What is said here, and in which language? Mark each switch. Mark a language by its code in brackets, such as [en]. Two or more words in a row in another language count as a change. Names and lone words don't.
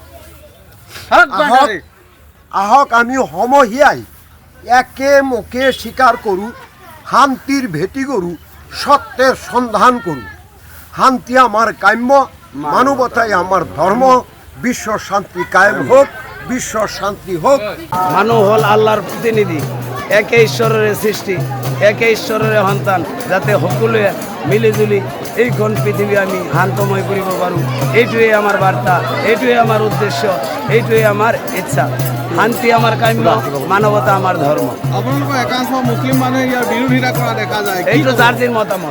[as] আহক আমি সমহিয়াই একে মুখে স্বীকার করু, শান্তির ভেটি করু, সত্যের সন্ধান করু। [bn] শান্তি আমার কাম্য, মানবতাই আমার ধর্ম। বিশ্ব শান্তি কায়েম হোক, বিশ্ব শান্তি হোক। মানুষ হল আল্লাহর প্রতিনিধি, একে ঈশ্বরের সৃষ্টি, একে ঈশ্বরের সন্তান, [as] যাতে সকলোৱে মিলিজুলি এইখন পৃথিৱী আমি শান্তময় কৰিব পাৰোঁ। এইটোৱে আমাৰ বাৰ্তা, এইটোৱে আমাৰ উদ্দেশ্য, এইটোৱে আমাৰ ইচ্ছা। শান্তি আমাৰ কাম্য, মানৱতা আমাৰ ধৰ্ম। আপোনালোকৰ একাংশ মুছলিম মানুহে ইয়াৰ বিৰোধিতা কৰা দেখা যায়, এইটো যাৰ যিৰ মতামত।